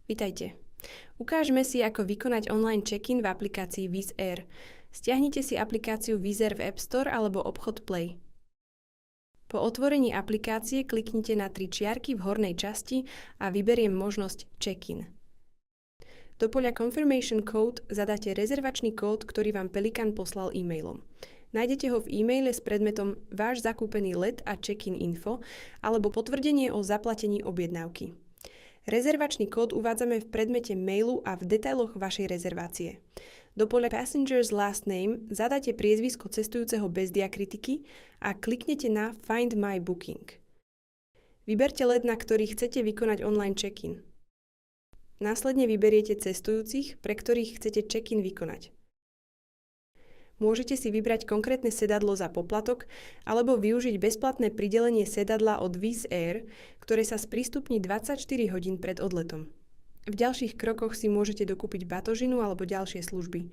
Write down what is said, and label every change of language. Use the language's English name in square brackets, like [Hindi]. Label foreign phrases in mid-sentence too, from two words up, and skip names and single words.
[Slovak] Vitajte. Ukážeme si, ako vykonať online check-in v aplikácii Wizz Air. Stiahnite si aplikáciu Wizz Air v App Store alebo obchod Play. Po otvorení aplikácie kliknite na 3 čiarky v hornej časti a vyberiem možnosť check-in. Do poľa [English] Confirmation Code [Slovak] zadáte rezervačný kód, ktorý vám Pelikan poslal e-mailom. Nájdete ho v e-maile s predmetom Váš zakúpený let a check-in info alebo potvrdenie o zaplatení objednávky. Rezervačný kód uvádzame v predmete mailu a v detailoch vašej rezervácie. Do poľa [English] Passenger's Last Name [Slovak] zadáte priezvisko cestujúceho bez diakritiky a kliknete na [English] Find My Booking. [Slovak] Vyberte let, na ktorý chcete vykonať online check-in. Následne vyberiete cestujúcich, pre ktorých chcete check-in vykonať. Môžete si vybrať konkrétne sedadlo za poplatok alebo využiť bezplatné pridelenie sedadla od Wizz Air, ktoré sa sprístupní 24 hodín pred odletom. V ďalších krokoch si môžete dokúpiť batožinu alebo ďalšie služby.